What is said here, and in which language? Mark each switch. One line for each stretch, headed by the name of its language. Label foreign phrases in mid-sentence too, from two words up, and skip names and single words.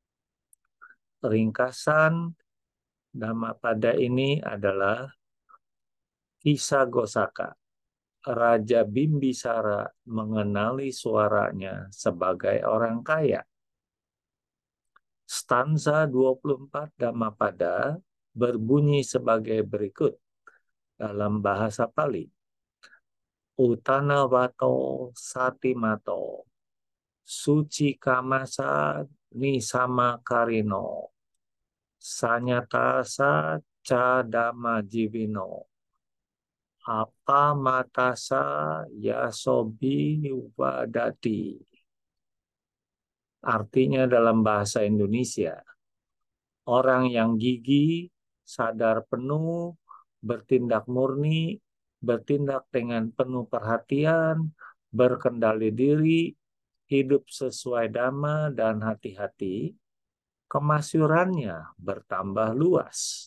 Indonesian: Ringkasan Dhammapada ini adalah kisah Gosaka. Raja Bimbisara mengenali suaranya sebagai orang kaya. Stansa 24 Dhammapada berbunyi sebagai berikut dalam bahasa Pali.
Pali: Uttanavato satimato, suci kamasa nisama karino, sanyatasa cadama jivino, apa matasa yasobi wadati.
Indonesian: Artinya dalam bahasa Indonesia, orang yang gigih, sadar penuh, bertindak murni, bertindak dengan penuh perhatian, berkendali diri, hidup sesuai dhamma dan hati-hati, kemasyurannya bertambah luas.